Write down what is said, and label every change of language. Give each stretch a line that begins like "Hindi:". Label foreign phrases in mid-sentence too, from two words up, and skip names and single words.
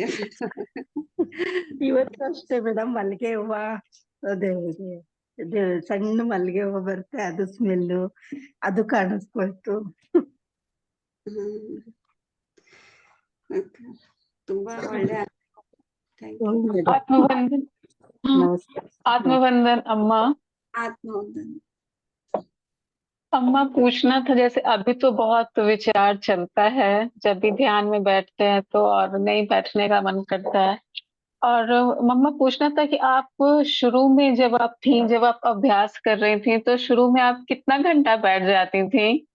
Kannada: ಇವತ್ತು ಅಷ್ಟೇ ಮೇಡಮ್, ಮಲ್ಲಿಗೆ ಹೂವ, ಅದೇ ಸಣ್ಣ ಮಲ್ಲಿಗೆ ಹೂವ ಬರುತ್ತೆ, ಅದು ಸ್ಮೆಲ್ಲು ಅದು ಕಾಣಿಸ್ಕೊಳ್ತು. ತುಂಬಾ ಒಳ್ಳೆ.
Hindi: आत्मबंधन। आत्मबंधन अम्मा। आत्मबंधन अम्मा, पूछना था, जैसे अभी तो बहुत विचार चलता है, जब भी ध्यान में बैठते हैं तो, और नहीं बैठने का मन करता है। और मम्मा पूछना था कि आप शुरू में जब आप अभ्यास कर रही थी, तो शुरू में आप कितना घंटा बैठ जाती थी?